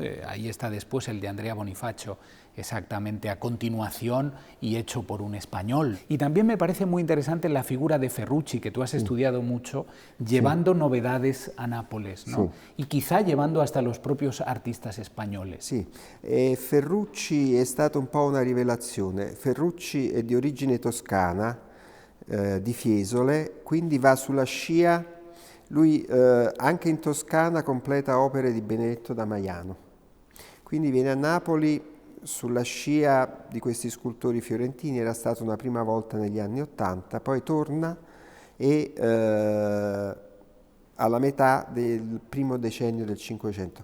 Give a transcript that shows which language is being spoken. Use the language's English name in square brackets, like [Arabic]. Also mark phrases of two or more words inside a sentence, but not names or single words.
[Spanish] Ahí está después el de Andrea Bonifacio, exactamente a continuación y hecho por un español. Y también me parece muy interesante la figura de Ferrucci, que tú has estudiado mucho, llevando novedades a Nápoles, ¿no? Y quizá llevando hasta los propios artistas españoles. [Italian] Sì, Ferrucci è stata un po' una rivelazione. Ferrucci è di origine toscana, di Fiesole, quindi va sulla scia, lui anche in Toscana completa opere di Benedetto da Maiano, quindi viene a Napoli sulla scia di questi scultori fiorentini, era stato una prima volta negli anni '80, poi torna e alla metà del primo decennio del Cinquecento.